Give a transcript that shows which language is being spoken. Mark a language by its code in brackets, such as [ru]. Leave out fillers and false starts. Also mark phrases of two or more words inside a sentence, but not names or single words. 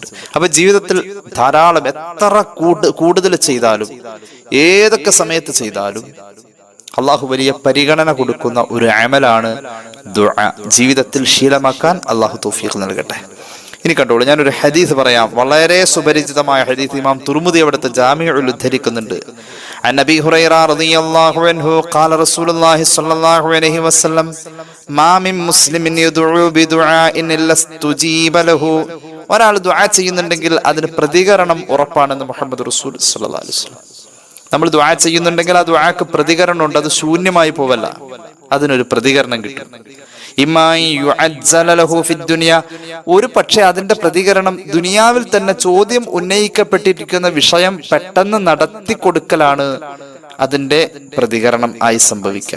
[ml] അപ്പൊ ജീവിതത്തിൽ ധാരാളം എത്ര കൂടുതൽ ചെയ്താലും ഏതൊക്കെ സമയത്ത് ചെയ്താലും അള്ളാഹു വലിയ പരിഗണന കൊടുക്കുന്ന ഒരു അമലാണ് ദുആ. ജീവിതത്തിൽ ശീലമാക്കാൻ അള്ളാഹു തൗഫീഖ് നൽകട്ടെ. ഇനി കണ്ടോളൂ, ഞാനൊരു ഹദീസ് പറയാം. വളരെ സുപരിചിതമായ ഹദീസ് ഇമാം തുർമുദി അവിടുത്തെ ജാമിഉൽ ഉദ്ധരിക്കുന്നുണ്ട്. [ar] عن أبي هريرة رضي الله عنه قال رسول الله صلى الله عليه وسلم ما من مسلم يدعو بدعاء إلا استجيب له. [ml] ഒരാൾ ദുആ ചെയ്യുന്നുണ്ടെങ്കിൽ അതിന് പ്രതികരണം ഉറപ്പാണെന്ന് മുഹമ്മദ് റസൂൽ [ar] صلى الله عليه وسلم. [ml] നമ്മൾ ദുആ ചെയ്യുന്നുണ്ടെങ്കിൽ ആ ദുആക്ക് പ്രതികരണം ഉണ്ട്, അത് ശൂന്യമായി പോവല്ല, അതിനൊരു പ്രതികരണം കിട്ടും. ഒരു പക്ഷെ അതിന്റെ പ്രതികരണം ദുനിയാവിൽ തന്നെ ചോദ്യം ഉന്നയിക്കപ്പെട്ടിരിക്കുന്ന വിഷയം പെട്ടെന്ന് നടത്തി കൊടുക്കലാണ് അതിന്റെ പ്രതികരണം ആയി സംഭവിക്കുക.